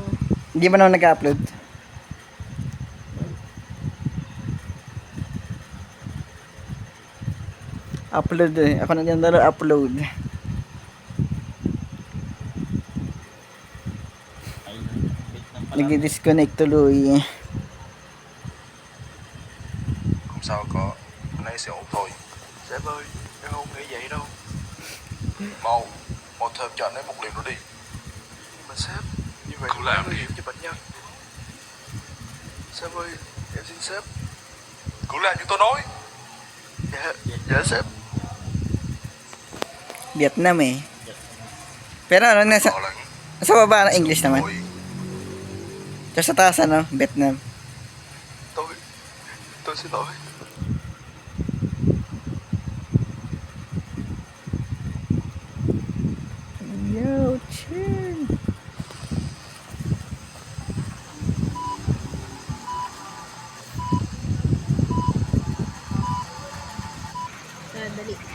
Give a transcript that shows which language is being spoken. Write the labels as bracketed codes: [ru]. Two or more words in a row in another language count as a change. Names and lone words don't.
[tl] Hindi mo na nag-upload. Upload eh. Ako na dyan dalo upload. Ayun, bit ng pala. Nag-disconnect tuloy. [vi] Không sao có, hôm nay sẽ ổn thôi. Sếp ơi, em không nghĩ vậy đâu. Mau, mau thêm cho anh ấy một liều nữa đi. Nhưng mà sếp, như vậy cũng nguy hiểm cho bệnh nhân. Sếp ơi, em xin sếp. Cứ làm như tôi nói. Dạ sếp. [tl] Vietnam eh. Pero ano, nasa, [vi] Họ lẫn. [tl] sa baba na English naman. [vi] Tôi, [tl] Tapos sa taas ano, Vietnam. [vi] tôi xin lỗi. [en] Yo, chill. [tl] Dali.